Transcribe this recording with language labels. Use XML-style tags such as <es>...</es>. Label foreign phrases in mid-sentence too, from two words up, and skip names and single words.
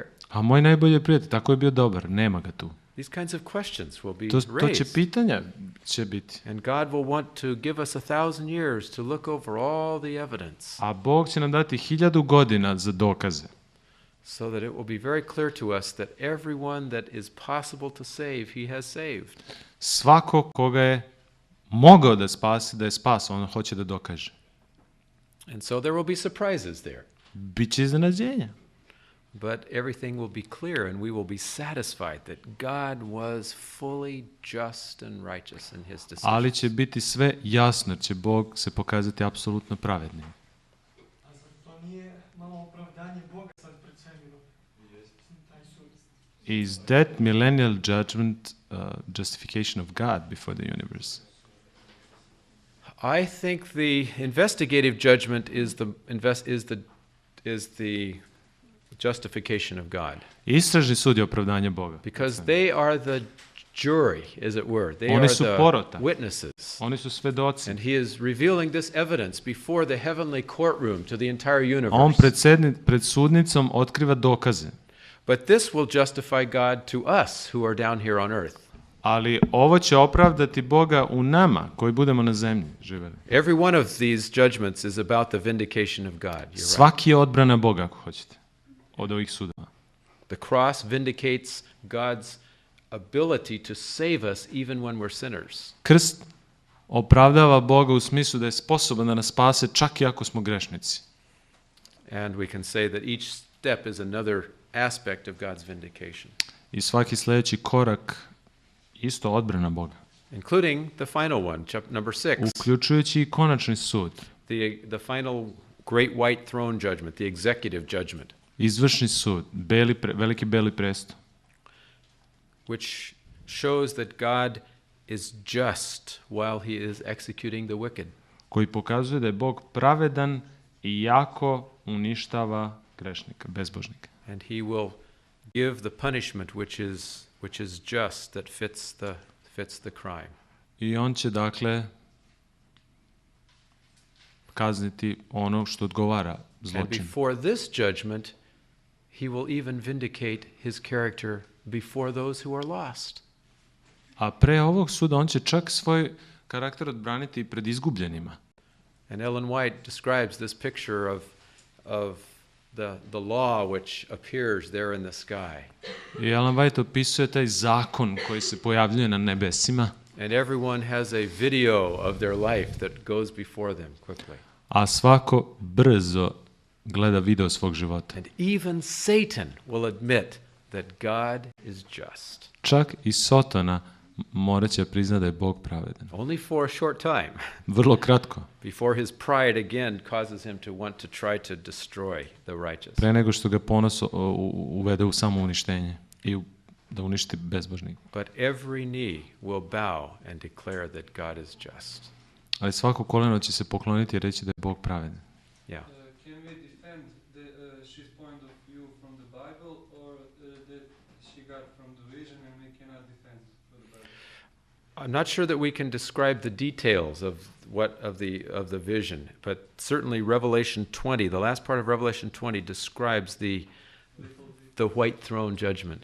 <sr>A moj najbolji prijatelj, tako je bio dobar, nema ga tu.</sr> <en>These kinds of questions will be</en> <sr>To će</sr> <en>raised.</en> <sr>pitanja će biti.</sr> <en>And God will want to give us 1,000 years to look over all the evidence</en> <sr>A Bog će nam dati 1000 godina za dokaze.</sr> <en>so that it will be very clear to us that everyone that is possible to save, he has saved.</en> <sr>Svako koga je mogao da spasi, da je spasao, on hoće da dokaže.</sr> <en>And so there will be surprises there.</en> <sr>Biće iznenađenja.</sr> <en>But everything will be clear and we will be satisfied that God was fully just and righteous in his decision.</en> <sr>Ali će biti sve jasno, jer će Bog se pokazati apsolutno pravednim. A zar to nije malo opravdanje Boga sad pred svemirom? Taj sud.</sr> <en>Is that millennial judgment justification of God before the universe? I think the investigative judgment is the justification of God,</en> <sr>Istražni sud je opravdanje Boga.</sr> <en>because they are the jury, as it were. They</en> <sr>Oni</sr> <en>are</en> <sr>su</sr> <en>the</en> <sr>porota.</sr> <en>witnesses.</en> <sr>Oni su svedoci.</sr> <en>And he is revealing this evidence before the heavenly courtroom to the entire</en> <sr>A on</sr> <en>universe.</en> <sr>pred sudnicom otkriva dokaze.</sr> <en>But this will justify God to us who are down here on earth.</en> <sr>Ali ovo će opravdati Boga u nama koji budemo na zemlji živeli.</sr> <en>Every one of these judgments is about the vindication of God. You're right.</en> <sr>Svaki je odbrana Boga, ako hoćete, od ovih sudova.</sr> <en>The cross vindicates God's ability to save us even when we're sinners.</en> <sr>Krst opravdava Boga u smislu da je sposoban da nas spase čak i ako smo grešnici.</sr> <en>And we can say that each step is another aspect of God's vindication,</en> <sr>I svaki sljedeći korak isto odbrana Boga.</sr> <en>including the final one, number 6,</en> <sr>Uključujući i konačni sud.</sr> <en>the final great white throne judgment, the executive judgment,</en> <sr>Izvršni sud, veliki beli presto.</sr> <en>which shows that God is just while he is executing the wicked.</en> <sr>Koji pokazuje da je Bog pravedan i jako uništava grešnika, bezbožnika.</sr> <en>And he will give the punishment which is just, that fits the crime.</en> <sr>I on će dakle kazniti ono što odgovara</sr> <en>And</en> <sr>zločinu.</sr> <en>before this judgment, he will even vindicate his character before those who are lost.</en> <sr>A pre ovog suda on će čak svoj karakter odbraniti pred izgubljenima.</sr> <en>And Ellen White describes this picture of the law which appears there in the sky.</en> <sr>I Ellen White opisuje taj zakon koji se pojavljuje na nebesima,</sr> <en>And everyone has a video of their life that goes before them quickly.</en> <sr>a svako brzo gleda video svog života.</sr> <en>And even Satan will admit that God is just.</en> <sr>Čak i Sotona morat će priznati da je Bog pravedan.</sr> <en>Only for a short time,</en> <sr>Vrlo kratko,</sr> <en>before his pride again causes him to want to try to destroy the righteous.</en> <sr>pre nego što ga ponos uvede u samo uništenje i da uništi bezbožnika.</sr> <en>But every knee will bow and declare that God is just.</en> <sr>Ali svako koleno će se pokloniti i reći da je Bog pravedan.</sr> <en>Yeah. Can we defend his point of view from the Bible, or that she got from the vision and we cannot defend from the Bible? I'm not sure that we can describe the details of the vision, but certainly Revelation 20, the last part of Revelation 20 describes the white throne judgment.</en>